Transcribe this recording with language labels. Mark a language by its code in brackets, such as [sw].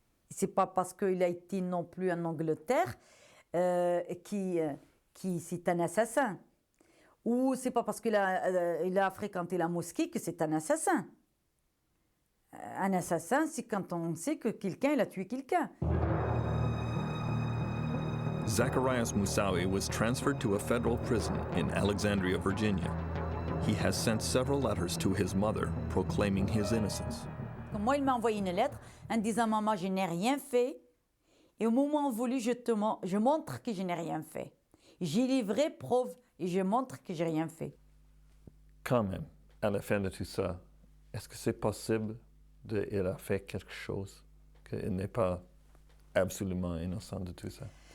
[fr] C'est pas parce qu'il a été non plus en Angleterre qui c'est un assassin. Ou c'est pas parce qu'il a fréquenté la mosquée que c'est un assassin. Un assassin, c'est quand on sait que quelqu'un il a tué quelqu'un. [en] Zacharias Moussaoui was transferred to a federal prison in Alexandria, Virginia. He has sent several letters to his mother proclaiming his innocence. [fr] Moi, il m'a envoyé une lettre en disant « Maman, je n'ai rien fait. Et au moment voulu, je montre que je n'ai rien fait. J'ai les vraies preuves et je montre que je n'ai rien fait. » Quand même, à la fin de tout ça, est-ce que c'est possible qu'il a fait quelque chose, qu'il n'est pas absolument innocent de tout ça?